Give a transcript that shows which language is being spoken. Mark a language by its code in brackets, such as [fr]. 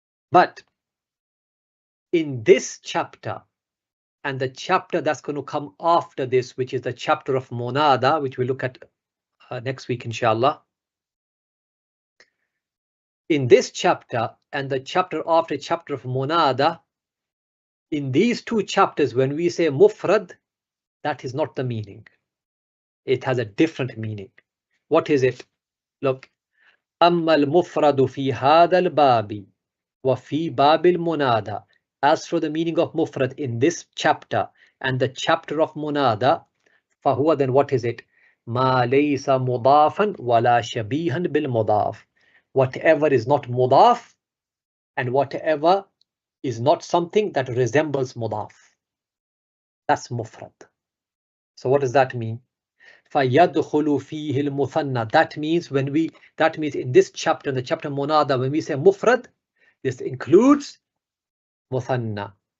[en] But in this chapter and the chapter that's going to come after this, which is the chapter of monada, which we'll look at next week, inshallah. In this chapter and the chapter after chapter of monada, in these two chapters, when we say mufrad, that is not the meaning. It has a different meaning. What is it? [ar] Look, أما المفرد في هذا الباب وفي باب المنادى. [en] As for the meaning of mufrad in this chapter and the chapter of munada, فهو, then what is it? [ar] ما ليس مضافا ولا شبيها بالمضاف. [en] Whatever is not mudaf and whatever is not something that resembles mudaf. That's mufrad. So what does that mean? [ar] فَيَدْخُلُ فِيهِ الْمُثَنَّى. [en] That means in this chapter, in the chapter monada, when we say mufrad, this includes muthanna.